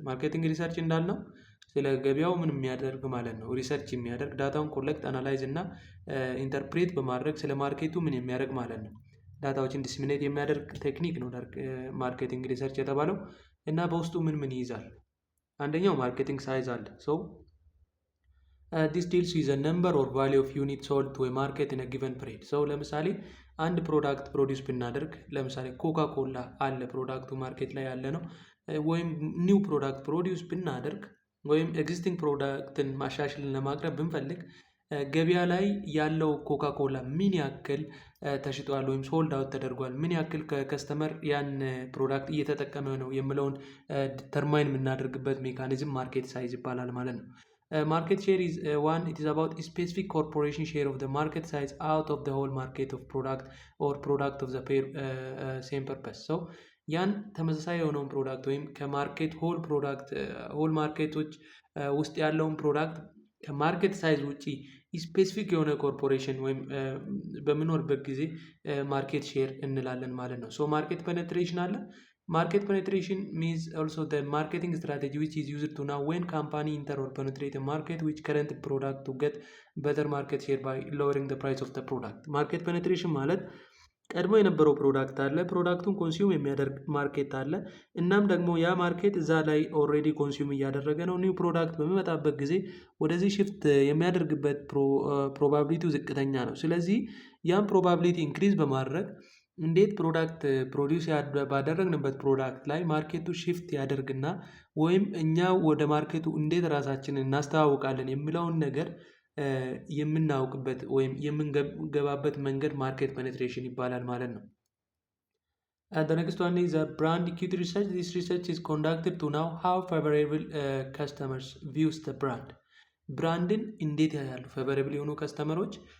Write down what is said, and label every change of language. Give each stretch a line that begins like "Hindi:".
Amharic: ማርኬቲንግ ሪሰርች እንዳልነው ስለ ገበያው ምን የሚያደርግ ማለት ነው። ሪሰርች የሚያደርግ ዳታውን ኮሌክት አናላይዝ እና ኢንተርፕሬት በማድረግ ስለ ማርኬቱ ምን የሚያደርግ ማለት ነው። ዳታዎችን ዲስሚኔት የሚያደርግ ቴክኒክ ነው ማርኬቲንግ ሪሰርች የተባለው። እና በውስጡ ምን ይይዛል? አንደኛው ማርኬቲንግ ሳይዝ አለ። ሶ
English: this deals with the number or value of units sold to a market in a given period.
Amharic: So ለምሳሌ አንድ ፕሮዳክት ፕሮዲውስ ብናደርግ ለምሳሌ ኮካ ኮላ አለ ፕሮዳክቱ ማርኬት ላይ ያለ ነው። ወይም ኒው ፕሮዳክት ፕሮዲውስ ብናደርግ ወይም ኤግዚስቲንግ ፕሮዳክትን ማሻሽልን ለማቅረብ ብንፈልግ ገበያ ላይ ያለው ኮካ ኮላ ምን ያክል ተሽጧል ወይም ሶልድ አውት ተደርጓል፣ ምን ያክል ከከስተመር ያን ፕሮዳክት እየተጠቀመ ነው የሚለውን ዲተርማይን የምናደርግበት ሜካኒዝም ማርኬት ሳይዝ ይባላል ማለት ነው።
English: Market share is one. It is about a specific corporation share of the market size out of the whole market of product or product of the same purpose.
Amharic: So ያን ተመሳሳይ የሆነውን ፕሮዳክት ወይም ከማርኬት ሆል ማርኬቶች ውስጥ ያለውን ፕሮዳክት ከማርኬት ሳይዝ ውጪ ስፔሲፊክ የሆነ ኮርፖሬሽን ወይም በምኖርበት ጊዜ ማርኬት ሼር እንላለን ማለት ነው። ሶ ማርኬት ፔኔትሬሽን አለ።
English: Market penetration means also the marketing strategy which is used to know when company enter or penetrate a market which current product to get better market share by lowering the price of the product.
Amharic: Market penetration ማለት ቀድሞ የነበረው ፕሮዳክት አለ፣ ፕሮዳክቱን ኮንሱም የሚያደርግ ማርኬት አለ። እናም ደግሞ ያ ማርኬት እዛ ላይ ኦልሬዲ ኮንሱም እያደረገ ነው። ኒው ፕሮዳክት በሚመጣበት ጊዜ ወደዚህ ሽፍት የሚያደርግበት ፕሮባቢሊቲው ዝቅተኛ ነው። ስለዚህ ያን ፕሮባቢሊቲ ኢንክሪዝ በማድረግ እንዴት ፕሮዳክት ፕሮዲውስ ባደረግንበት ፕሮዳክት ላይ ማርኬቱ ሽፍት ያደርግና ወይም እኛ ወደ ማርኬቱ እንዴት ራሳችንን እናስተዋውቃለን የሚለውን ነገር የምናውቅበት ወይም የምንገባበት መንገድ ማርኬት ፔኔትሬሽን ይባላል ማለት ነው።
English: The next one is brand equity research. This research is conducted to know how favorable customers views the brand.
Amharic: ብራንድን እንዴት ያያሉ ፌቨራብል የሆኑ ከስተመሮች